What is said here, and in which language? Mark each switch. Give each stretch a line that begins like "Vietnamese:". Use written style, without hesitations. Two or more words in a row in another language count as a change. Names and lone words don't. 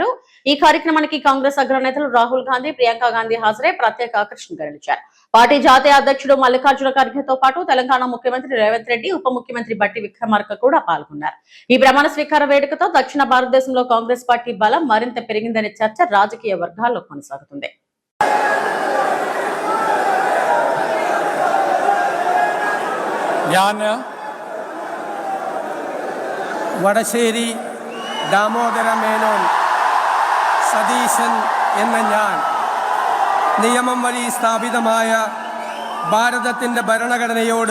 Telugu: ఈ కార్యక్రమానికి కాంగ్రెస్ అగ్రనేతలు రాహుల్ గాంధీ, ప్రియాంక గాంధీ హాజరై ప్రత్యేక ఆకర్షణగా నిలిచారు. పార్టీ జాతీయ అధ్యక్షుడు మల్లికార్జున ఖర్గేతో పాటు తెలంగాణ ముఖ్యమంత్రి రేవంత్ రెడ్డి, ఉప ముఖ్యమంత్రి బట్టి విక్రమార్క కూడా పాల్గొన్నారు. ఈ ప్రమాణ స్వీకార వేడుకతో దక్షిణ భారతదేశంలో కాంగ్రెస్ పార్టీ బలం మరింత పెరిగిందనే చర్చ రాజకీయ వర్గాల్లో కొనసాగుతుంది.
Malayalam: ഞാൻ വടശ്ശേരി ദാമോദര മേനോൻ സതീശൻ എന്ന ഞാൻ നിയമം വഴി സ്ഥാപിതമായ ഭാരതത്തിൻ്റെ ഭരണഘടനയോട്